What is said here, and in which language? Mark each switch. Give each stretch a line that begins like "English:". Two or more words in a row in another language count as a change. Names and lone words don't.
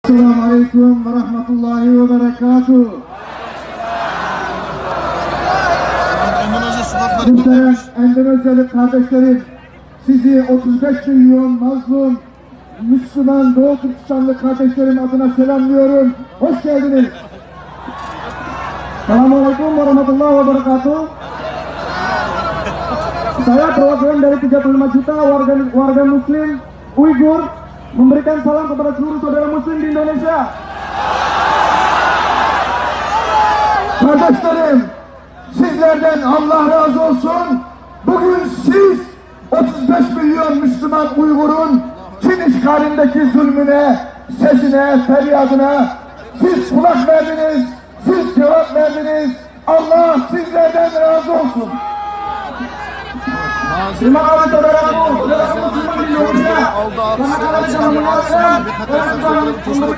Arabic: السلام عليكم ورحمة الله وبركاته.
Turkish: Muhterem Endonezyalı kardeşlerim, sizi 35 milyon mazlum Müslüman Doğu Türkistanlı kardeşlerim adına selamlıyorum. Hoş geldiniz.
Arabic: السلام عليكم ورحمة الله وبركاته.
Indonesian: Saya perwakilan dari 35 juta warga Muslim Uyghur memberikan salam kepada seluruh saudara Muslim di Indonesia.
Turkish: Kardeşlerim, sizlerden Allah razı olsun. Bugün siz 35 milyon Müslüman Uygur'un Çin işgalindeki zulmüne, sesine, feryadına siz kulak verdiniz, siz cevap verdiniz. Allah sizlerden razı olsun.
Indonesian: Terima kasih saudaraku, saudara Muslim di Indonesia. Terima kasih telah mengucapkan